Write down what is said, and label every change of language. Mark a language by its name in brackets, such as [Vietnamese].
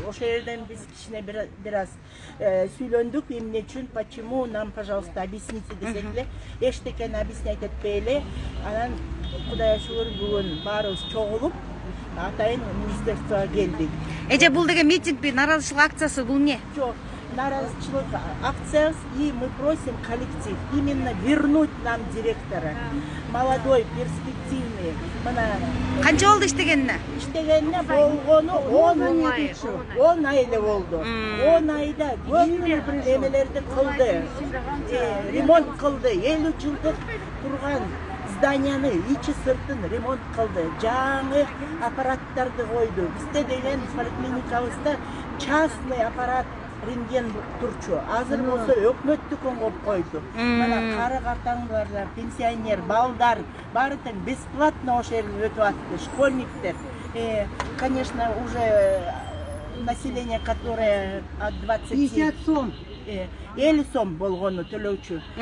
[Kyrgyz] Ошол жерден биз кичине бир аз сүйлөндүк, эмне үчүн, [Russian] почему нам, пожалуйста, объясните [Kyrgyz] десек эле, эчтекени объяснять этпей эле. Анан Кудайга шүгүр бүгүн баарыбыз чогулуп, атайын министерствого келдик. Эже бул деген митингби, нааразычылык акциясы бул эмне? Жок, наразычылык акция, [Russian] и мы просим коллектив именно вернуть нам директора. Молодой, перспективный. [Kyrgyz] Канча болду иштегенине? Иштегенине болгону 10 ай эле болду. 10 айда көп эмелерди кылды. Ремонт кылды. 50 жылдык турган зданияны ичи сыртын ремонт кылды. Жаңы аппараттарды койду. Бизде деген поликлиникабызда частный аппарат рентген турчу. Азыр болсо өкмөттүкөн коюп койду. Мына кары картаңдар, пенсионер, балдар баары тең бесплатно ошол жерге өтүп атты, школьниктер. [Russian] Конечно, уже население, которое от 20 50 сом 50 сом [Kyrgyz] болгону төлөөчү.